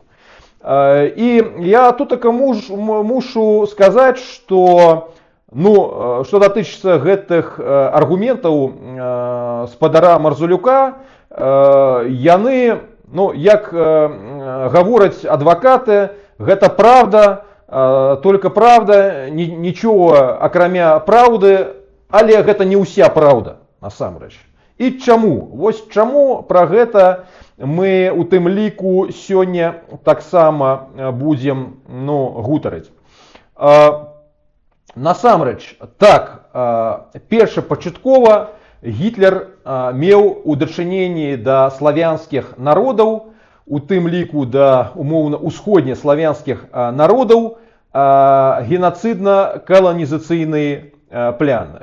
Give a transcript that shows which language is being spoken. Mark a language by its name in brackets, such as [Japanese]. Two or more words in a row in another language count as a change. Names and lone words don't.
[Belarusian] І я тут мушу сказаць, што што датычыцца гэтых аргументаў спадара Марзулюка, яны, як гавораць адвакаты, гэта [Russian] правда, только правда, [Belarusian] нічога акрамя праўды, але гэта не ўся праўда насамрэч. І чаму? Вось чаму пра гэта мы у тым ліку сёння таксама будзем гутарыць. Насамрэч, так, першапачаткова Гітлер меў у дачыненні да славянскіх народаў, у тым ліку да умоўна усходнеславянскіх народаў, генацыдна-каланізацыйныя пляны.